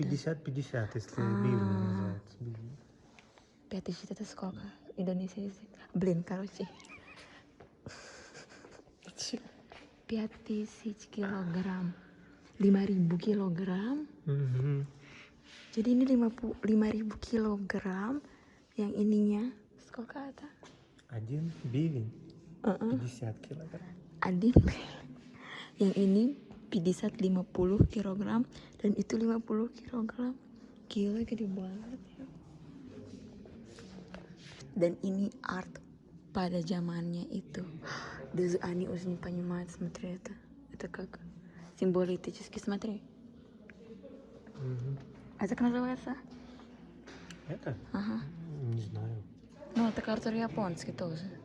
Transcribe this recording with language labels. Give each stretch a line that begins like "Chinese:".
Russian: 50-50, если бивень называется. Бивень. 5000 это сколько? Indonesia язык. Блин, короче.
Indonesian: 5000 kilogram. 5000 kilogram. Jadi ini 5000 kilogram. Yang ininya
Russian: сколько это? Один бивень 50 килограмм. Adin.
Indonesian: Yang ini 50 kilogram dan itu 50 kilogram. Gila, gede banget ya. Dan ini art pada zamannya itu.
Russian: Даже они уже не понимают, смотри, это как символически, смотри. Это как называется? Это? Ага. Не знаю. Ну, это картер японский тоже.